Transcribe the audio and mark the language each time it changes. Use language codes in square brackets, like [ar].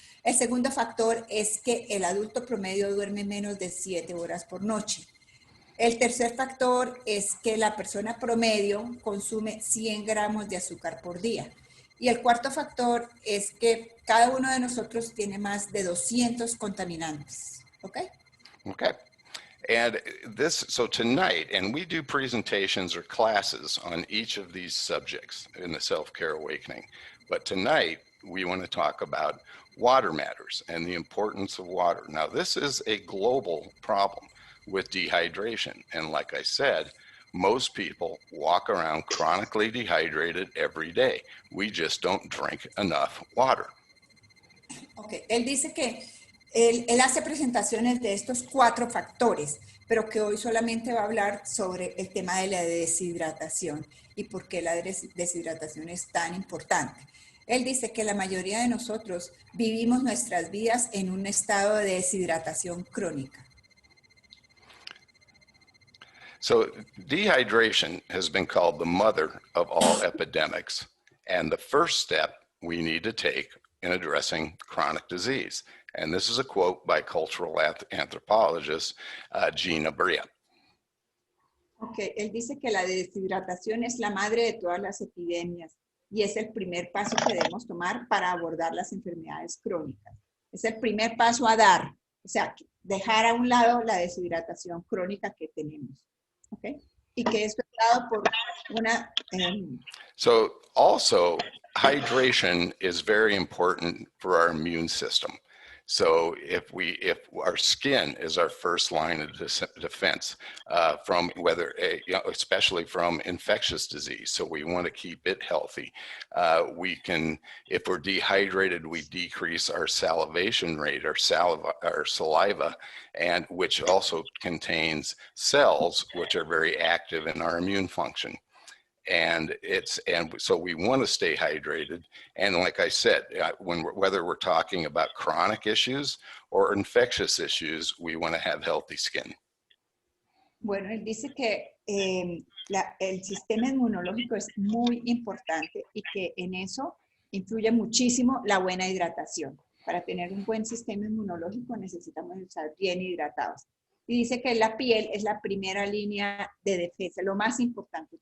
[es] El segundo factor es que el adulto promedio duerme menos de 7 horas por noche. El tercer factor es que la persona promedio consume 100 gramos de azúcar por día. Y el cuarto factor es que cada uno de nosotros tiene más de 200 contaminantes. [en] Okay? Okay. And so tonight, and we do presentations or classes on each of these subjects in the Self-Care Awakening, but tonight we want to talk about water matters and the importance of water. Now, this is a global problem with dehydration. And like I said, most people walk around chronically dehydrated every day. We just don't drink enough water. Okay. [es] Él dice que él hace presentaciones de estos 4 factores, pero que hoy solamente va a hablar sobre el tema de la deshidratación y por qué la deshidratación es tan importante. Él dice que la mayoría de nosotros vivimos nuestras vidas en un estado de deshidratación crónica. [en] So dehydration has been called the mother of all epidemics, and the first step we need to take in addressing chronic disease. And this is a quote by cultural anthropologist Gina Bria. [es] Okay, él dice que la deshidratación es la madre de todas las epidemias y es el primer paso que debemos tomar para abordar las enfermedades crónicas. Es el primer paso a dar, o sea, dejar a un lado la deshidratación crónica que tenemos. Okay? Y que esto es dado por una... [en] So also, hydration is very important for our immune system. So if our skin is our first line of defense from especially from infectious disease, so we want to keep it healthy. If we're dehydrated, we decrease our salivation rate, our saliva, and which also contains cells which are very active in our immune function. And so we want to stay hydrated. And like I said, whether we're talking about chronic issues or infectious issues, we want to have healthy skin. [es] Bueno, él dice que el sistema inmunológico es muy importante y que en eso influye muchísimo la buena hidratación. Para tener un buen sistema inmunológico necesitamos estar bien hidratados. Y dice que la piel es la primera línea de defensa, lo más importante.